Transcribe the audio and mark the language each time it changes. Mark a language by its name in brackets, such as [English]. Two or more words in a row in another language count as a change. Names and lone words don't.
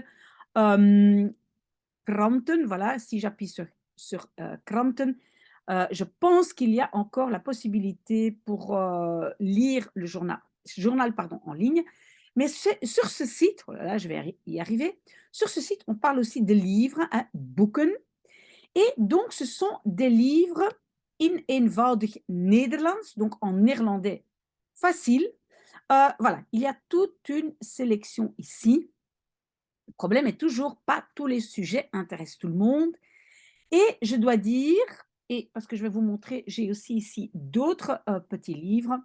[French] euh, Kranten, voilà, si j'appuie sur Kranten, je pense qu'il y a encore la possibilité pour lire le journal pardon, en ligne. Mais sur ce site, oh là là, je vais y arriver, sur ce site, on parle aussi de livres, hein, boeken. Et donc, ce sont des livres [Dutch] in eenvoudig Nederlands, [French] donc en néerlandais facile. Voilà, il y a toute une sélection ici. Le problème est toujours pas tous les sujets intéressent tout le monde. Et je dois dire, et parce que je vais vous montrer, j'ai aussi ici d'autres petits livres.